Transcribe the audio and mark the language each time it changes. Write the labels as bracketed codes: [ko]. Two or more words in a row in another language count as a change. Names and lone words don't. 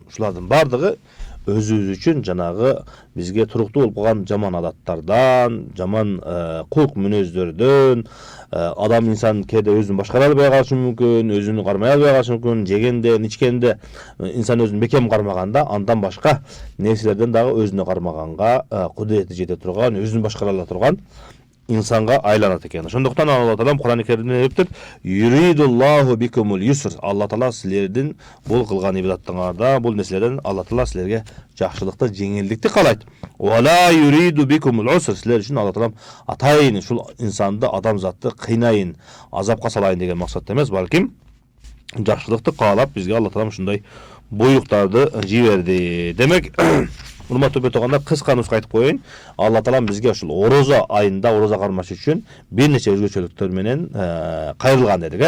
[ky] Ушулардын баардыгы өзүбүз үчүн жанагы бизге туруктуу болуп калган жаман адаттардан, жаман кулк мүнөздөрдөн, адам инсан кээде өзүн башкара албай калышы мүмкүн, өзүн кармай албай калышы мүмкүн, жегенде, ичкенде инсан өзүн бекем кармаганда, андан башка нерселерден дагы өзүнө кармаганга кудурети жете турган, өзүн башкара ала турган инсанга айланат экен. Ошондуктан Алла Таала Кур'ан-ы Керимде айтып, [ar] "يريد الله بكم اليسر." [ky] Алла Таала силердин бул кылган ибадаттарыңарда, бул нерселерден Алла Таала силерге жакшылыкты, жеңилдикти каалайт. [ar] "ولا يريد بكم العسر." [ky] Силер үчүн Алла Таала атайын ушул инсанды, адамзатты кыйнайын, азапка салайын деген максатта эмес, балким жакшылыкты каалап бизге Алла Таала ушундай буйруктарды жиберди. Демек, урматтуу бетогондар, кыска нуска айтып коеюн. Алла Таалам бизге ушул орозо айында орозо кармаш үчүн бир нече өзгөчөлүктөр менен кайрылган дедик.